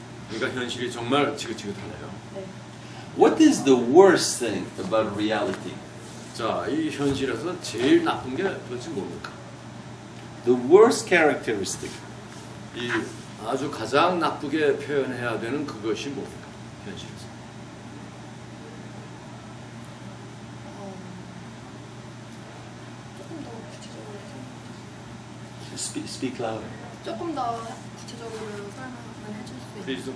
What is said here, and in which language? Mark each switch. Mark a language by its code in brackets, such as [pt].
[ko] 그러니까 현실이 정말 지긋지긋하네요. 네. [en] What is the worst thing about reality? [ko] 자, 이 현실에서 제일 나쁜 게 도대체 뭡니까? [en] The worst characteristic. [ko] 이 아주 가장 나쁘게 표현해야 되는 그것이 뭡니까? 현실에서. 조금 더 구체적으로 [en] Speak louder. [ko] 조금 더 구체적으로 설명을 해줄 수 있어요.